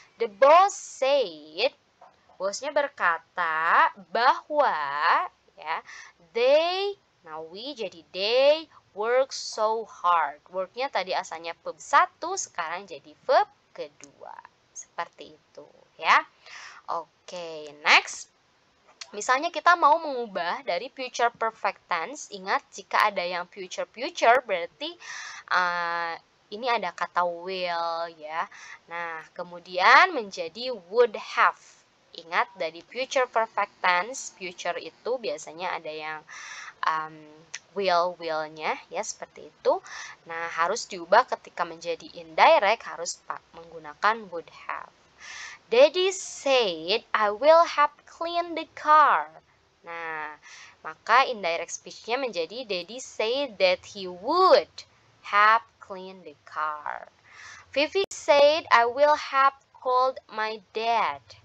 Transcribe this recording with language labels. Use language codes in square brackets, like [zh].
[en] The boss said, [id] bosnya berkata bahwa, ya, [en] they, now we [id] jadi [en] they work so hard. [id] Worknya tadi asalnya verb 1, sekarang jadi verb kedua. Seperti itu, ya. Oke, next. Misalnya kita mau mengubah dari future perfect tense. Ingat, jika ada yang future berarti ini ada kata will, ya. Nah, kemudian menjadi would have. Ingat, dari future perfect tense, future itu biasanya ada yang will-nya, ya, seperti itu. Nah, harus diubah ketika menjadi indirect, harus menggunakan would have. [en] Daddy said, I will have clean the car. [id] Nah, maka indirect speech-nya menjadi [en] Daddy said that he would have cleaned the car. Vivi said, I will have called my dad.